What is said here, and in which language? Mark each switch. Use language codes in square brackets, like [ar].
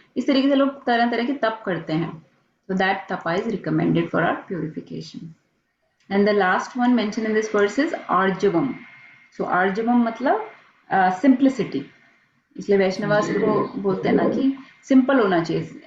[hi] इस तरीके से लोग तरह तरह के तप करते हैं. [en] So that tapa is recommended for our purification. And the last one mentioned in this verse is arjavam. So arjavam मतलब simplicity. [hi] इसलिए वैष्णवास को बोलते हैं ना कि सिंपल होना चाहिए.